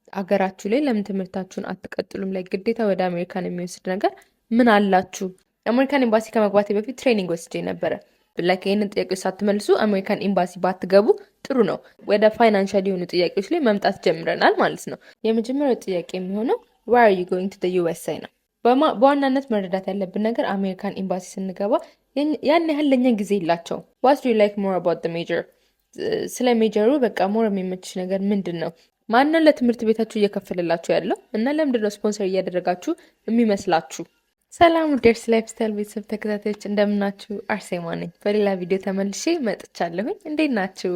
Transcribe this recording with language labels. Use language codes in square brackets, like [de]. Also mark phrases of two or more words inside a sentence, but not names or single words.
[am] አገራችሁ ላይ ለምን ትምህርታችሁን አትቀጥሉም? ላይ ግዴታ ወደ አሜሪካን የሚወስድ ነገር ምን አላችሁ? አሜሪካን ኤምባሲ ከመግባቴ በፊት ትሬኒንግ ወስጄ ነበረ። ላይክ ይህንን ጥያቄዎች ሳትመልሱ አሜሪካን ኤምባሲ ባትገቡ ጥሩ ነው። ወደ ፋይናንሻል የሆኑ ጥያቄዎች ላይ መምጣት ጀምረናል ማለት ነው። የመጀመሪያው ጥያቄ የሚሆነው [en] where are you going to the USA [am] ነው። በዋናነት መረዳት ያለብን ነገር አሜሪካን ኤምባሲ ስንገባ ያን ያህል ለኛ ጊዜ የላቸውም። [en] what do you like more about the major? [am] ስለ ሜጀሩ በቃ ሞር የሚመችሽ ነገር ምንድን ነው? ማንን ለትምህርት ቤታችሁ እየከፈለላችሁ ያለው እና ለምንድን ነው ስፖንሰር እያደረጋችሁ የሚመስላችሁ? ሰላም ውዴርስ [en] life style [am] ቤተሰብ ተከታታዮች እንደምናችሁ፣ አርሴማ ነኝ። በሌላ ቪዲዮ ተመልሼ መጥቻለሁኝ። እንዴት ናችሁ?